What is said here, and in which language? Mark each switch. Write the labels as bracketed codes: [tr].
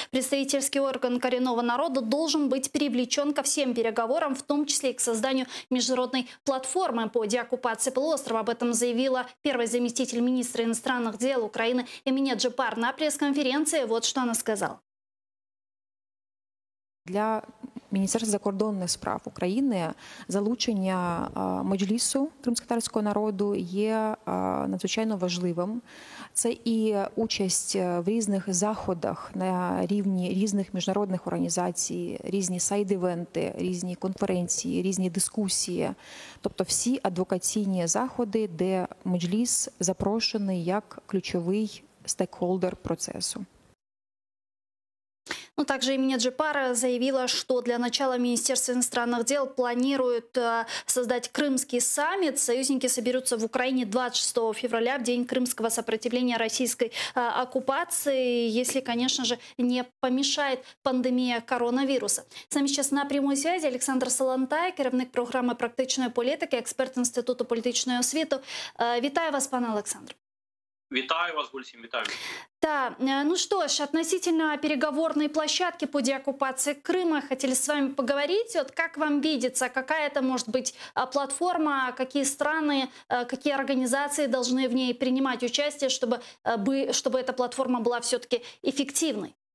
[ru] Представительский орган коренного народа должен быть привлечен ко всем переговорам, в том числе и к созданию международной платформы по деоккупации полуострова. Об этом заявила первый заместитель министра иностранных дел Украины Эмине Джепар на пресс-конференции. Вот что она сказала. [uk] Для Міністерства закордонних справ України залучення Меджлісу кримськотатарського народу є надзвичайно важливим. Це і участь в різних заходах на рівні різних міжнародних організацій, різні сайд-івенти, різні конференції, різні дискусії. Тобто всі адвокаційні заходи, де Меджліс запрошений як ключовий стейкхолдер процесу. [ru] Ну, также Эмине Джепар заявила, что для начала Министерство иностранных дел планирует создать крымский саммит. Союзники соберутся в Украине 26 февраля, в день крымского сопротивления российской оккупации, если, конечно же, не помешает пандемия коронавируса. С нами сейчас на прямой связи Олександр Солонтай, [uk] керівник програми практичної політики, експерт Інституту політичної освіти. Вітаю вас, пане Олександр. Витаю вас, Гульсим, витаю. [ru] Да, ну что ж, относительно переговорной площадки по деоккупации Крыма хотели с вами поговорить. Вот как вам видится, какая это может быть платформа, какие страны, какие организации должны в ней принимать участие, чтобы эта платформа была все-таки эффективной?